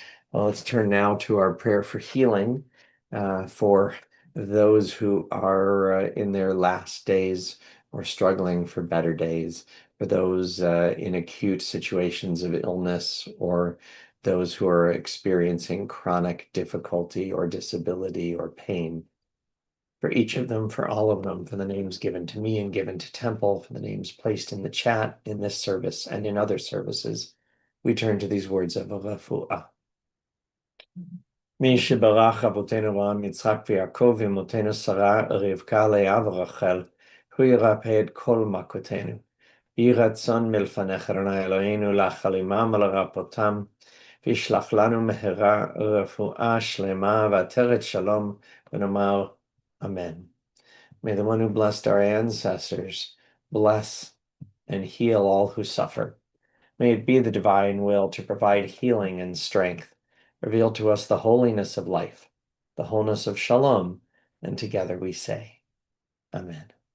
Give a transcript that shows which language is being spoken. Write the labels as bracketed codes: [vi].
[en] Well, let's turn now to our prayer for healing for those who are in their last days or struggling for better days, for those in acute situations of illness, or those who are experiencing chronic difficulty or disability or pain. For each of them, for all of them, for the names given to me and given to Temple, for the names placed in the chat in this service and in other services, we turn to these words of refuah. [he] מי שברך אבותינו אברהם, יצחק ויעקב ואמותינו שרה, רבקה, לאה ורחל, הוא ירפא את כל מכותינו. יהי רצון מלפניך, אדוני אלוהינו, להחלימם ולרפאותם, וישלח לנו מהרה רפואה שלמה ועטרת שלום, ונאמר Amen. [en] May the one who blessed our ancestors bless and heal all who suffer. May it be the divine will to provide healing and strength. Reveal to us the holiness of life, the wholeness of shalom, and together we say, Amen.